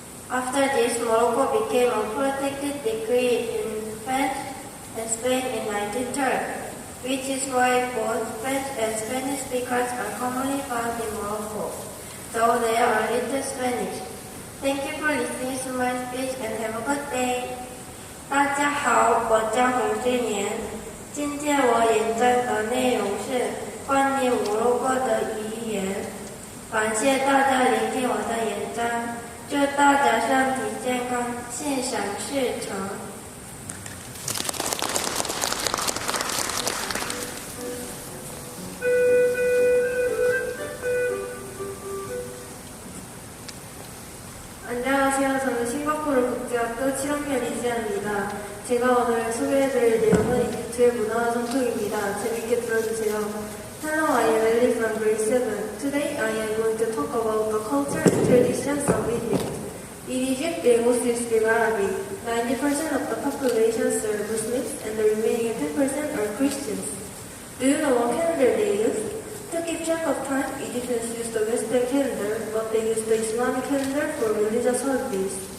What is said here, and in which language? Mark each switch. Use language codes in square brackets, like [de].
[en] After this, Morocco became a protected decree in France and Spain in 1930, which is why both French and Spanish speakers are commonly found in Morocco, though they are a little Spanish. Thank you for listening to my speech and have a good day. [zh] 大家好，我叫洪俊年。今天我演讲的内容是关于摩洛哥的语言。感谢大家聆听我的演讲。祝大家身体健康，心想事成。 [ko] 안녕하세요. 저는 싱가포르 국제학교 7학년 이지아입니다. 제가 오늘 소개해드릴 내용은 이집트의 문화와 전통입니다. 재밌게 들어주세요. [en] Hello, I am Ellie from grade 7. Today I am going to talk about the culture and traditions of Egypt. In Egypt, they mostly speak Arabic. 90% of the population are Muslims and the remaining 10% are Christians. Do you know what calendar they use? To keep track of time, Egyptians use the Western calendar, but they use the Islamic calendar for religious holidays.